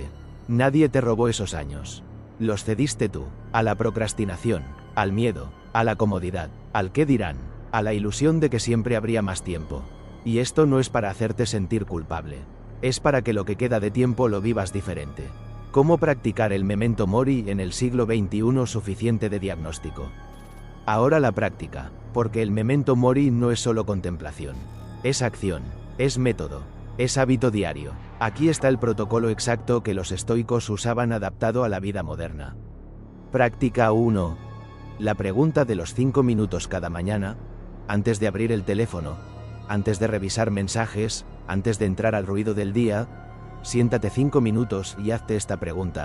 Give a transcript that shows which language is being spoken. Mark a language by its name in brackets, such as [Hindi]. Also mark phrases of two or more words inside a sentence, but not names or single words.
[Spanish] Nadie te robó esos años. Los cediste tú, a la procrastinación, al miedo, a la comodidad, al qué dirán, a la ilusión de que siempre habría más tiempo. Y esto no es para hacerte sentir culpable. Es para que lo que queda de tiempo lo vivas diferente. ¿Cómo practicar el [Latin] memento mori [Spanish] en el siglo XXI suficiente de diagnóstico? Ahora la práctica, porque el [Latin] memento mori [Spanish] no es solo contemplación. Es acción, es método, es hábito diario. Aquí está el protocolo exacto que los estoicos usaban adaptado a la vida moderna. Práctica 1. La pregunta de los 5 minutos cada mañana, antes de abrir el teléfono, antes de revisar mensajes, antes de entrar al ruido del día, siéntate 5 minutos y hazte esta pregunta.